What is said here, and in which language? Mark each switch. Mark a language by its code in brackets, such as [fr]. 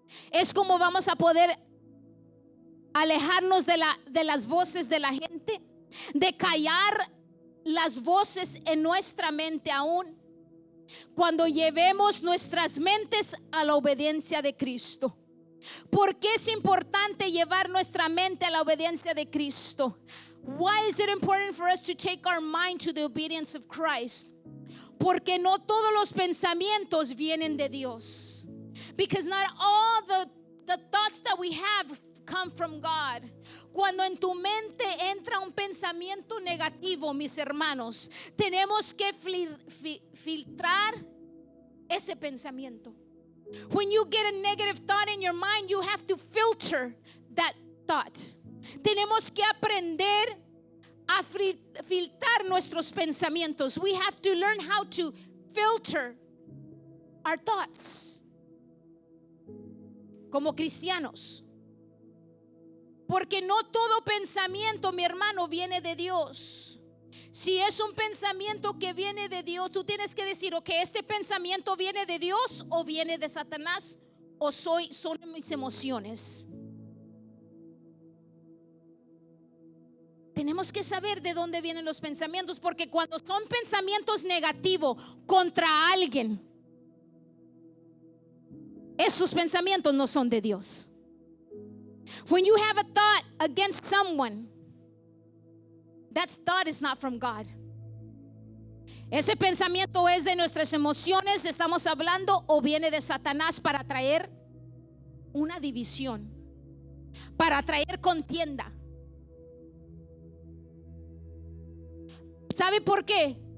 [es] Es como vamos a poder alejarnos de las voces de la gente, de callar las voces en nuestra mente aún, cuando llevemos nuestras mentes a la obediencia de Cristo. ¿Por qué es importante llevar nuestra mente a la obediencia de Cristo? [en] Why is it important for us to take our mind to the obedience of Christ? [es] Porque no todos los pensamientos vienen de Dios. [en] Because not all the thoughts that we have come from God. [es] Cuando en tu mente entra un pensamiento negativo, mis hermanos, tenemos que filtrar ese pensamiento. [en] When you get a negative thought in your mind, you have to filter that thought. [es] Tenemos que aprender a filtrar nuestros pensamientos. [en] We have to learn how to filter our thoughts [es] como cristianos. Porque no todo pensamiento, mi hermano, viene de Dios. Si es un pensamiento que viene de Dios, tú tienes que decir, ok, este pensamiento viene de Dios o viene de Satanás o son mis emociones. Tenemos que saber de dónde vienen los pensamientos, porque cuando son pensamientos negativos contra alguien, esos pensamientos no son de Dios. [en] When you have a thought against someone, that thought is not from God. [es] Ese pensamiento es de nuestras emociones, estamos hablando, o viene de Satanás para traer una división, para traer contienda. ¿Sabe por qué?